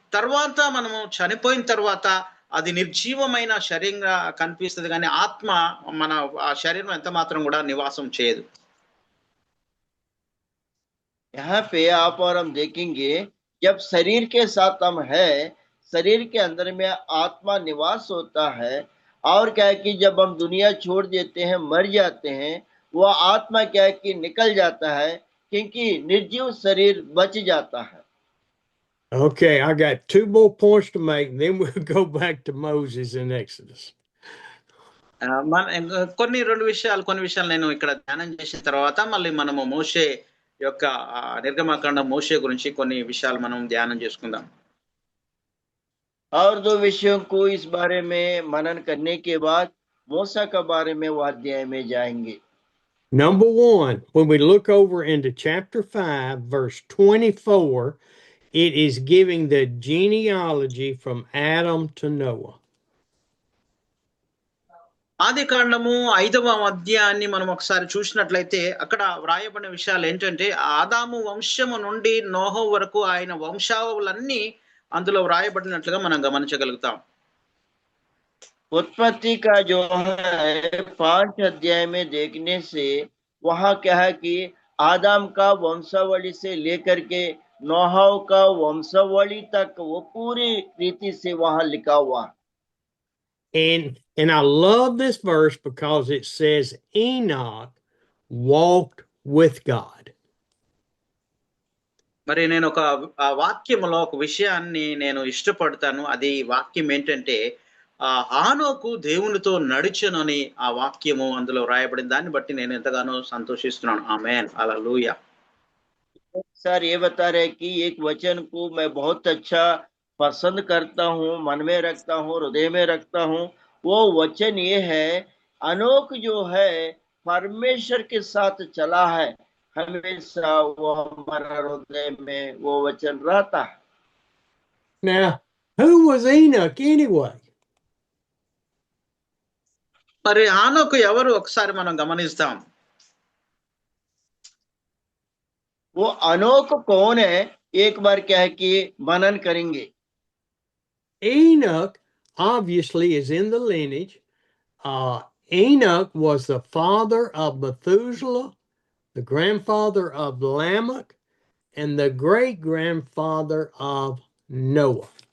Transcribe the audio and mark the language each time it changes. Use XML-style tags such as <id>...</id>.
<te>తర్వాత మనము చనిపోయిన తర్వాత అది నిర్జీవమైన శరీరంగా కనిపిస్తుంది, కానీ ఆత్మ మన ఆ శరీరం ఎంత మాత్రం కూడా నివాసం చేయదు.</te> <hi>यहाँ पे आप और हम देखेंगे, जब शरीर के साथ हम है, शरीर के अंदर में आत्मा निवास होता है, और क्या है कि जब हम दुनिया छोड़ देते हैं, मर जाते हैं, वह आत्मा क्या है कि निकल जाता है, क्योंकि निर्जीव शरीर बच जाता है।</hi> <en>Okay, I got 2 more points to make, and then we'll go back to Moses in Exodus.</en> <te>కొన్ని విషయాలు నేను ఇక్కడ ధ్యానం చేసిన తర్వాత మళ్ళీ మనము మోషే యొక్క నిర్గమకాండం మోషే గురించి కొన్ని విషయాలు మనం ధ్యానం చేసుకుందాం.</te> <hi>और 2 विषयों को इस बारे में मनन करने के बाद मूसा के बारे में वो अध्याय में जाएंगे।</hi> <en>Number 1, when we look over into chapter 5, verse 24, it is giving the genealogy from Adam to Noah.</en> <te>ఆది కాండము 5వ అధ్యాయాన్ని మనం ఒకసారి చూసినట్లయితే అక్కడ వ్రాయబడిన విషయాలు ఏంటంటే ఆదాము వంశము నుండి నోహు వరకు ఆయన వంశావళులన్నీ అందులో వ్రాయబడినట్లుగా మనం గమనించగలుగుతాం.</te> <hi>उत्पत्ति का जो है 5 अध्याय में देखने से वहाँ क्या है कि आदम का वंशावली से लेकर के नोहा का वंशावली तक वो पूरी रीति से वहाँ लिखा हुआ।</hi> <en>And I love this verse because it says Enoch walked with God.</en> <te>మరి నేను ఒక వాక్యములో ఒక విషయాన్ని నేను ఇష్టపడతాను. అది వాక్యం ఏంటంటే హానోకు దేవునితో నడిచెనని ఆ వాక్యము అందులో రాయబడిన దాన్ని బట్టి నేను ఎంతగానో సంతోషిస్తున్నాను. ఆమేన్, హల్లెలూయా.</te> <hi>सर ये बता रहे कि एक वचन को मैं बहुत अच्छा पसंद करता हूँ, मन में रखता हूँ, हृदय में रखता हूँ। वो वचन ये है, अनोख जो है परमेश्वर के साथ चला है, हमेशा वो हमारा हृदय में वो वचन रहता है।</hi> <en>Now, who was Enoch anyway?</en> <te>మరి హానోకు ఎవరు ఒకసారి మనం గమనిస్తాం.</te> <hi>वो अनोख कौन है, एक बार क्या है कि मनन करेंगे।</hi> <en>Enoch obviously is in the lineage. Enoch was the father of Methuselah, the grandfather of Lamech, and the great-grandfather of Noah.</en>